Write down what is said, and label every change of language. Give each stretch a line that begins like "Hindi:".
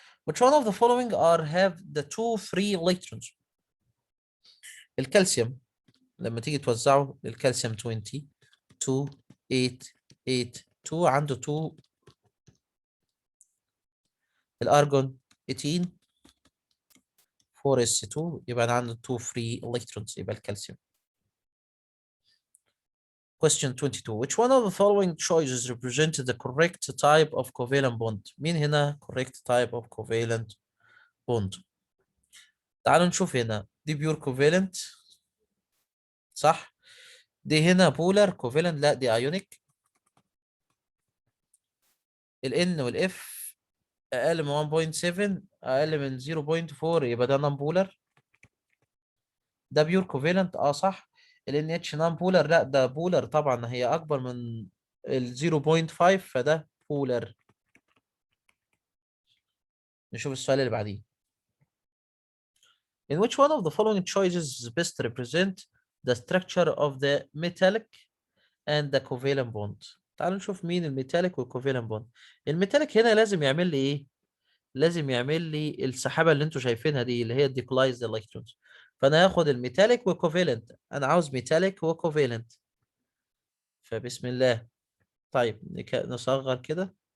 English: Which one of the following are have the two free electrons؟
Arabic: الكالسيوم لما تيجي توزعه للكالسيوم 20 2 8 8 2 عنده 2. الارجون 18 4s2 يبقى أنا عنده 2 free electrons يبقى الكالسيوم.
English: Question 22. Which one of the following choices represents the correct type of covalent bond؟
Arabic: مين هنا
English: correct type of covalent bond؟
Arabic: تعالوا نشوف هنا دي
English: pure covalent صح؟ دي هنا polar covalent،
Arabic: لا دي
English: ionic.
Arabic: ال N وال F أقل من 1.7 أقل من 0.4 يبقى ده non polar. ده pure covalent صح. ال NH non polar لا ده polar طبعا، هي أكبر من ال 0.5 فده polar. نشوف السؤال اللي بعديه.
English: In which one of the following choices best represent the structure of the metallic and the covalent bond؟
Arabic: تعالوا نشوف مين الميتاليك والكوفالنت بوند. الميتاليك هنا لازم يعمل لي ايه؟ لازم يعمل لي السحابه اللي انتوا شايفينها دي اللي هي الديكلايزد الكترونز. فانا هاخد الميتاليك والكوفالنت، انا عاوز ميتاليك وكوفالنت. فبسم الله. طيب نصغر كده.